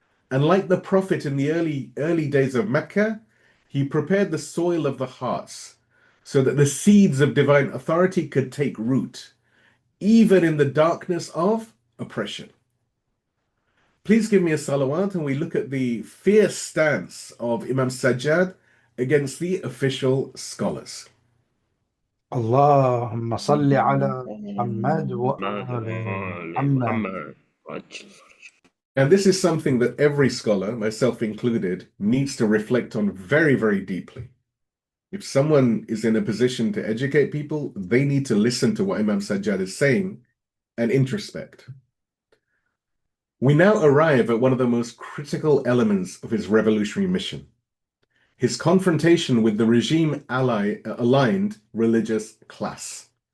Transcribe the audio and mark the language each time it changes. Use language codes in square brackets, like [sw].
[en] And like the Prophet in the early days of Mecca, he prepared the soil of the hearts so that the seeds of divine authority could take root, even in the darkness of oppression. Please give me a salawat and we look at the fierce stance of Imam Sajjad against the official scholars. [ar] اللهم صل على محمد وآل محمد. [en] And this is something that every scholar, myself included, needs to reflect on very, very deeply. If someone is in a position to educate people, they need to listen to what Imam Sajjad is saying and introspect. We now arrive at one of the most critical elements of his revolutionary mission: his confrontation with the regime-aligned religious class.